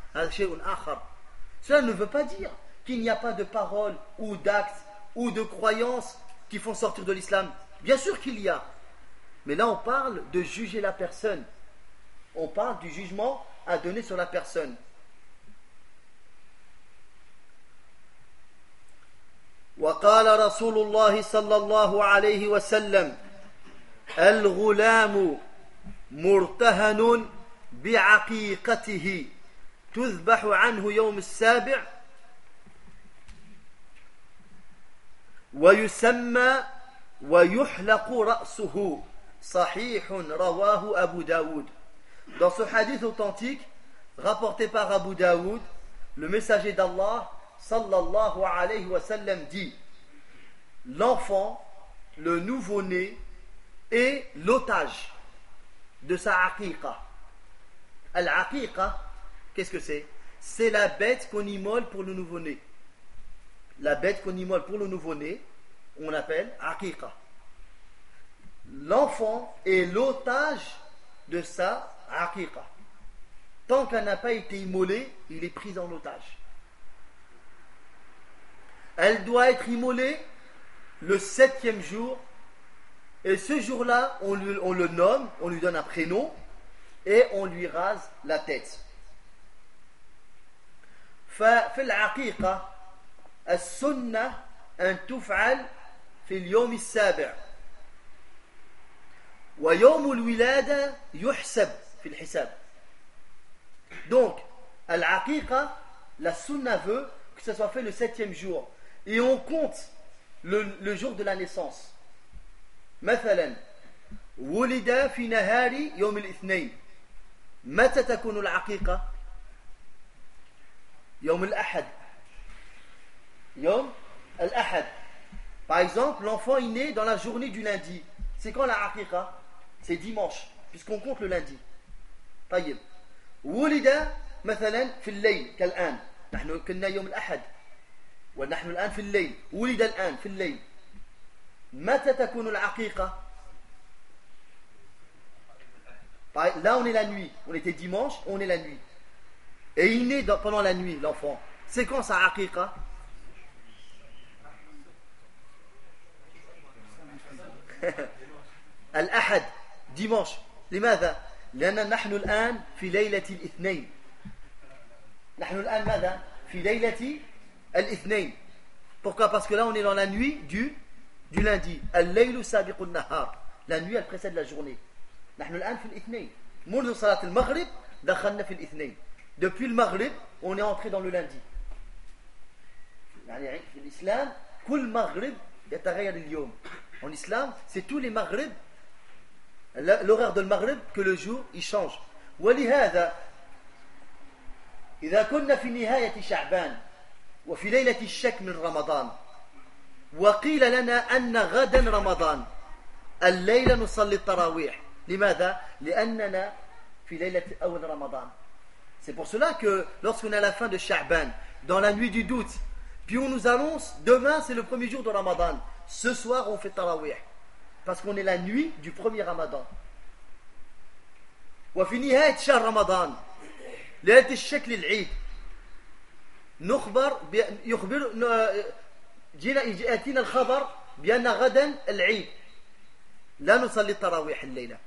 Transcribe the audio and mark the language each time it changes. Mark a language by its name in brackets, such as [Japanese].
[French] Cela ne veut pas dire qu'il n'y a pas de paroles ou d'actes ou de croyances qui font sortir de l'islam. Bien sûr qu'il y a. Mais là, on parle de juger la personne. On parle du jugement à donner sur la personne. [Arabic] وقال رسول الله صلى الله عليه وسلم الغلام مرتهن بعقيقته تذبح عنه يوم السابع ويسمى ويحلق رأسه صحيح رواه أبو داود. [French] Dans ce hadith authentique rapporté par Abu Daoud, le messager d'Allah صلى الله عليه وسلم dit: l'enfant, le nouveau-né, est l'otage de sa aqiqa. Al-aqiqa, qu'est-ce que c'est? C'est la bête qu'on immole pour le nouveau-né. La bête qu'on immole pour le nouveau-né, on appelle aqiqa. L'enfant est l'otage de sa aqiqa. Tant qu'elle n'a pas été immolée, il est pris en otage. Elle doit être immolée le septième jour, et ce jour-là, on le nomme, on lui donne un prénom et on lui rase la tête. [Arabic] في العقيقة السنة أن تفعل في اليوم السابع ويوم الولادة يحسب في الحساب. [French] Donc, العقيقة, la sunna veut que ce soit fait le septième jour et on compte le jour de la naissance. [Arabic] مثلاً ولد في نهار يوم الاثنين متى تكون العقيقة يوم الأحد يوم الأحد. [French] Par exemple, l'enfant est né dans la journée du lundi. C'est quand la aqiqa? C'est dimanche, puisqu'on compte le lundi. [Arabic] طيب ولد مثلاً في الليل كالآن نحن كنا يوم الأحد ونحن الآن في الليل ولد الآن في الليل متى تكون العقيقة؟ [French] Là on est la nuit, on était dimanche, on est la nuit. Et il naît pendant la nuit, l'enfant. C'est quand sa aqiqa? Al-Ahad, dimanche. [Arabic] لماذا؟ لأن نحن الآن في ليلة الاثنين. نحن الآن ماذا؟ في ليلة الاثنين. [French] Pourquoi? Parce que là, on est dans la nuit du lundi. [Arabic] Al-laylu sabiqu an-nahar. [French] La nuit, elle précède la journée. [Arabic] نحن الآن في الاثنين. منذ صلاة المغرب دخلنا في الاثنين. [French] Depuis le maghrib, on est entré dans le lundi. [Arabic] يعني في الإسلام كل مغرب يتغير اليوم. [French] En islam, c'est tous les maghrib, l'horaire de le maghrib, que le jour il change. [Arabic] ولهذا إذا كنا في نهاية شعبان وفي ليلة الشك من رمضان وقيل لنا أن غدا رمضان الليلة نصلي التراويح. لماذا؟ لأننا في ليلة أول رمضان. [French] C'est pour cela que lorsqu'on est à la fin de Sha'ban, dans la nuit du doute, puis on nous annonce demain c'est le premier jour de Ramadan, ce soir on fait Tarawih, parce qu'on est la nuit du premier Ramadan. [Arabic] وفي نهاية شهر رمضان ليلة الشك للعيد نخبر يخبر جينا اتينا الخبر بان غدا العيد لا نصلي التراويح الليله.